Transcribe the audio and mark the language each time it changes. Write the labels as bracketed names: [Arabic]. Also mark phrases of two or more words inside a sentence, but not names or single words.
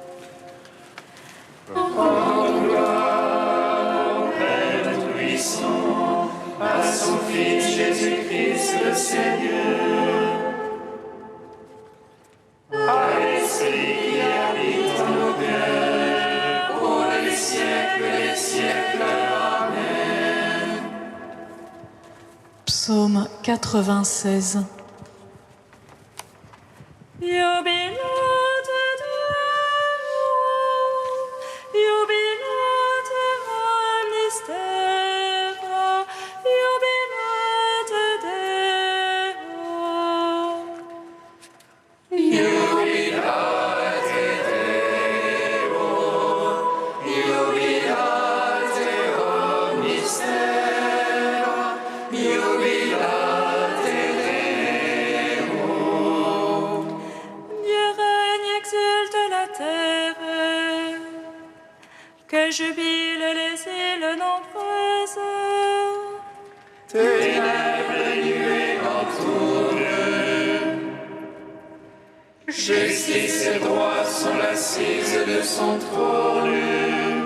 [French] Père Tout-Puissant, à son Fils Jésus-Christ le Seigneur, à l'Esprit qui habite en nos cœurs, pour les siècles des siècles. Amen. Psaume 96. [Latin] Jubilat Deo, jubilat Deo. Jubilate Deo, jubilate omnistera, jubilate Deo. [French] Dieu règne, exulte la terre, que jubilent les îles nombreuses. Tes lèvres nuées entourent. Justice et droit sont l'assise de son trône.